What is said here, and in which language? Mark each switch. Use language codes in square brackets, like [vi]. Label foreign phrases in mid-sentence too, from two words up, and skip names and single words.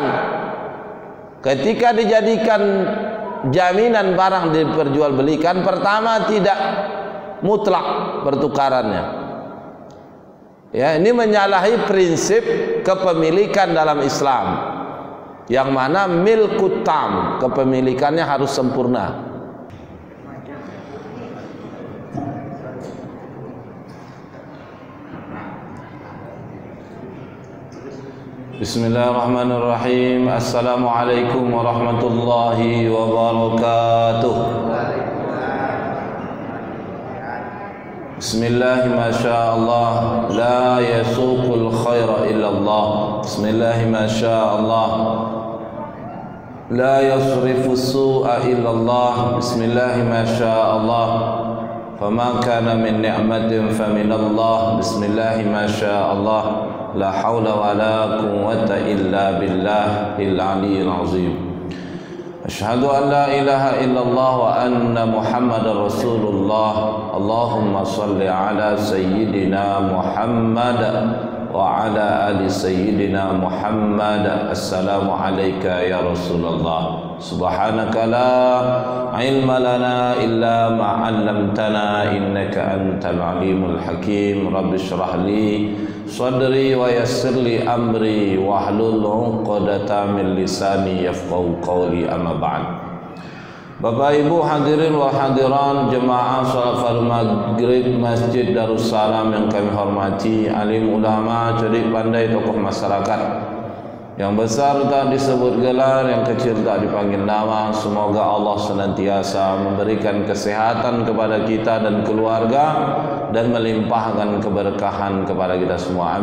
[id] Ketika dijadikan jaminan barang diperjualbelikan, pertama tidak mutlak pertukarannya. Ya, ini menyalahi prinsip kepemilikan dalam Islam, yang mana [ar] ملك تام, [id] kepemilikannya harus sempurna. [ar] Bismillahirrahmanirrahim. السلام عليكم ورحمة الله وبركاته. Bismillah, ما شاء الله لا يسوق الخير إلا الله. بسم الله ما شاء الله لا يصرف السوء إلا الله. بسم الله ما شاء الله فما كان من نعمة فمن الله. بسم الله ما شاء الله لا حول ولا قوة إلا بالله العلي العظيم. أشهد أن لا إله إلا الله وأن محمدا رسول الله. اللهم صل على سيدنا محمد وعلى آل سيدنا محمد. السلام عليك يا رسول الله سبحانك لا علم لنا إلا ما علمتنا إنك أنت العليم الحكيم. رب اشرح لي صدري ويسر لي أمري واحلل عقدة من لساني يفقهوا قولي. أما بعد. [id] Bapak Ibu [ar] حاضرين وحاضرات [id] jemaah salat fardu maghrib Masjid Darussalam yang kami hormati, alim ulama, cerdik pandai, tokoh masyarakat, yang besar tak disebut gelar, yang kecil tak dipanggil nama. Semoga Allah senantiasa memberikan kesehatan kepada kita dan keluarga, dan melimpahkan keberkahan kepada kita semua.